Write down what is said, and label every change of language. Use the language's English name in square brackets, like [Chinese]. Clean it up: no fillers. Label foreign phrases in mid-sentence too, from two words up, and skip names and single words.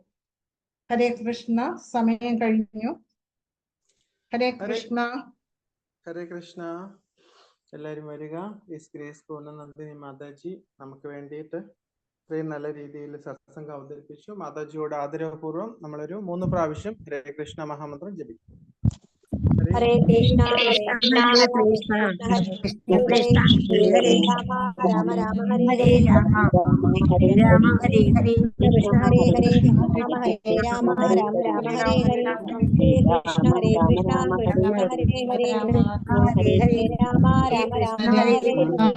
[Malayalam] ഹരേ കൃഷ്ണ. സമയം കഴിഞ്ഞു. ഹരേ കൃഷ്ണ. ഹരേ കൃഷ്ണ. എല്ലാവരും വരിക. [English] His Grace [Malayalam] പൂർണ്ണ നന്ദിനി മാതാജി നമുക്ക് വേണ്ടിയിട്ട് ഇത്രയും നല്ല രീതിയിൽ സത്സംഗം അവതരിപ്പിച്ചു. മാതാജിയോട് ആദരവപൂർവ്വം നമ്മളൊരു 3 പ്രാവശ്യം ഹരേ കൃഷ്ണ മഹാമന്ത്രം ജപിക്കും. [Sanskrit] ഹരേ കൃഷ്ണ ഹരേ കൃഷ്ണ രാമ രാമ ഹരേ ഹരേ ഹരേ രാമ ഹരേ ഹരേ കൃഷ്ണ ഹരേ ഹരേ രാമ ഹരേ രാമ രാമ രാമ ഹരേ ഹരേ ഹരേ കൃഷ്ണ ഹരേ കൃഷ്ണ കൃഷ്ണ ഹരേ ഹരേ ഹരേ ഹരേ രാമ രാമ രാമ ഹരേ ഹരേ